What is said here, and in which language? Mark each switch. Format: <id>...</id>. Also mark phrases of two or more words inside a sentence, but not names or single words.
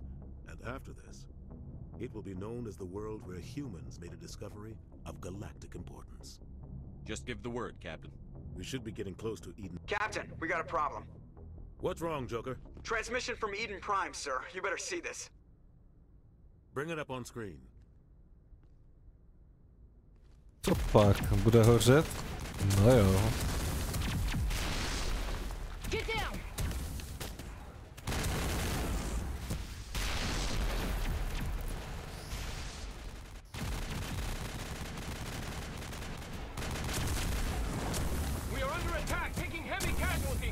<en>And after this, it will be known as the world where humans made a discovery of galactic importance. Just give the word, Captain. We should be getting close to Eden. Captain, we got a problem. What's wrong, Joker? Transmission from Eden Prime, sir. You better see this. Bring it up on screen.</en> <cs>Co pak? Bude hořet? No jo.</cs> <en>Get down! We are under attack, taking heavy casualties.</en>